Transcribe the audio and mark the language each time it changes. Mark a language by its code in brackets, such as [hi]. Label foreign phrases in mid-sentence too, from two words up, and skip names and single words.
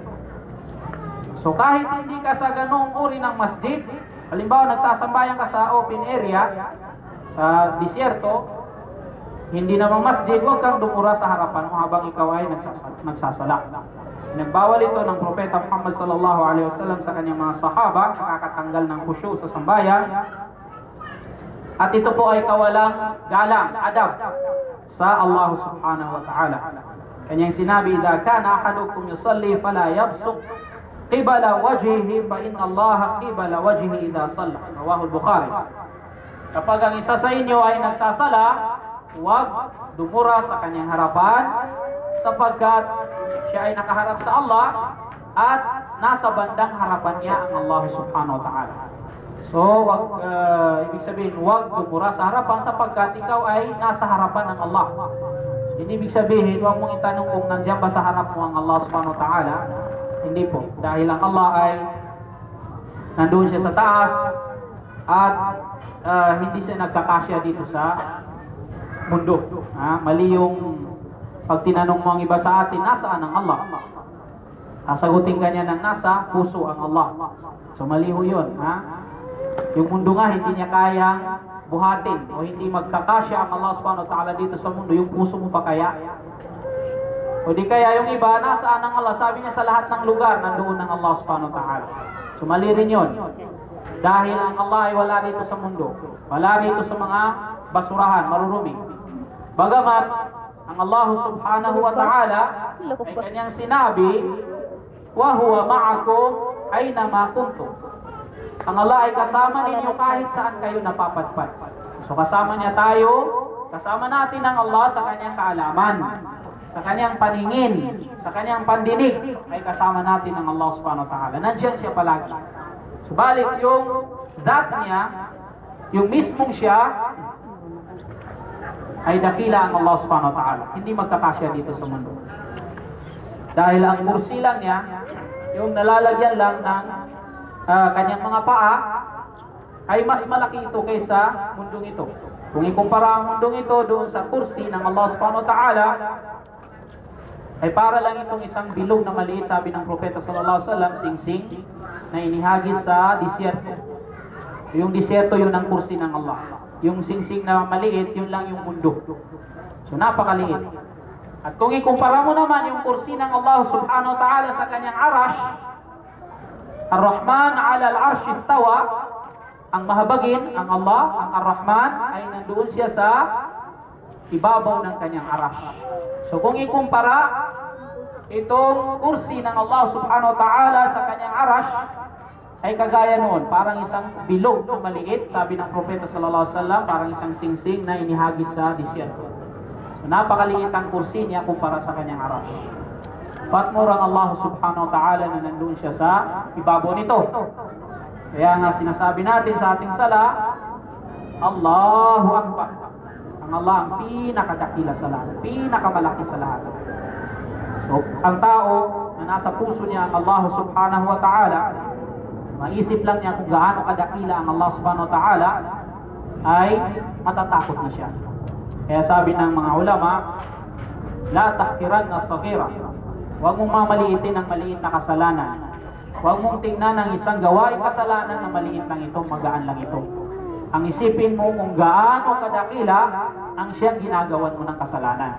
[tl] So kahit hindi ka sa ganung uri ng masjid, halimbawa nagsasambayan ka sa open area, sa disyerto, hindi namang masjid, huwag kang dumura sa harapan mo habang ikaw ay nagsasala. Nagbawal ito ng propeta Muhammad [ar] صلى الله عليه وسلم [tl] sa kanyang mga sahaba, nakakatanggal ng khusyu sa sambayan. At ito po ay kawalang galang, adab sa Allah [ar] سبحانه وتعالى. [tl] Kanyang sinabi, [ar] "إذا كان أحدكم يصلي فلا يبصق قبل وجهه فإن الله قبل وجهه إذا صلى." رواه البخاري. [tl] Kapag ang isa sa inyo ay nagsasala, huwag dumura sa kanyang harapan sapagkat siya ay nakaharap sa Allah at nasa bandang harapan niya ang Allah subhanahu wa ta'ala. So, ibig sabihin, huwag dumura sa harapan sapagkat ikaw ay nasa harapan ng Allah. Hindi ibig sabihin, huwag mong itanong kung nandiyan ba sa harap mo ang Allah [ar] سبحانه وتعالى. [tl] Hindi po. Dahil ang Allah ay nandoon siya sa taas at hindi siya nagkakasya dito sa mundo. Mali yung pag tinanong mo ang iba sa atin, nasaan ang Allah? Sasagutin ka niya ng nasa puso ang Allah. So mali ho yun. Yung mundo nga hindi niya kayang buhatin o hindi magkakasya ang Allah [ar] سبحانه وتعالى [tl] dito sa mundo, yung puso mo pa kaya? O di kaya yung iba, nasaan ang Allah? Sabi niya sa lahat ng lugar, nandoon ang Allah [ar] سبحانه وتعالى. [tl] So mali rin yun. Dahil ang Allah ay wala dito sa mundo. Wala dito sa mga basurahan, marurumi. Bagamat, ang Allah [ar] سبحانه وتعالى [tl] ay kanyang sinabi, [ar] "وهو معكم أين ما كنتم." [tl] Ang Allah ay kasama ninyo kahit saan kayo napapadpad. So kasama niya tayo, kasama natin ang Allah sa kanyang kaalaman, sa kanyang paningin, sa kanyang pandinig, ay kasama natin ang Allah [ar] سبحانه وتعالى. [tl] Nandiyan siya palagi. Subalit yung that niya, yung mismong siya, ay dakila ang Allah [ar] سبحانه وتعالى. [tl] Hindi magkakasya dito sa mundo. Dahil ang kursi lang niya, yung nalalagyan lang ng kanyang mga paa, ay mas malaki ito kaysa mundong ito. Kung ikumpara ang mundong ito doon sa kursi ng Allah [ar] سبحانه وتعالى, [tl] ay para lang itong isang bilog na maliit, sabi ng propeta [ar] صلى الله عليه وسلم, [tl] sing-sing, na inihagis sa disyerto. Yung disyerto, yun ang kursi ng Allah. Yung singsing na maliit, yun lang yung mundo. So napakaliit. At kung ikumpara mo naman yung kursi ng Allah [ar] سبحانه وتعالى [tl] sa kanyang arash, [ar] الرحمن على العرش استوى, [tl] ang mahabagin, ang Allah, ang Ar-Rahman, ay nandoon siya sa ibabaw ng kanyang arash. So kung ikumpara itong kursi ng Allah [ar] سبحانه وتعالى [tl] sa kanyang arash, ay kagaya noon, parang isang bilog na maliit, sabi ng Propeta [ar] صلى الله عليه وسلم, [tl] parang isang singsing na inihagis sa disyerto. So, napakaliit ang kursi niya kumpara sa kanyang arash. Patmur ang Allah [ar] سبحانه وتعالى [tl] na nandoon siya sa ibabaw nito. Kaya nga sinasabi natin sa ating sala, [ar] الله أكبر. [tl] Ang Allah ang pinakadakila sa lahat, pinakamalaki sa lahat. So, ang tao na nasa puso niya ang Allah [ar] سبحانه وتعالى, [tl] maisip lang niya kung gaano kadakila ang Allah [ar] سبحانه وتعالى, [tl] ay matatakot na siya. Kaya sabi ng mga ulama, [ar] لا تحقرن صغيرة. [tl] Huwag mong mamaliitin ang maliit na kasalanan. Huwag mong tingnan ang isang gawaing kasalanan na maliit lang ito, magaan lang ito. Ang isipin mo kung gaano kadakila ang siyang ginagawan mo ng kasalanan.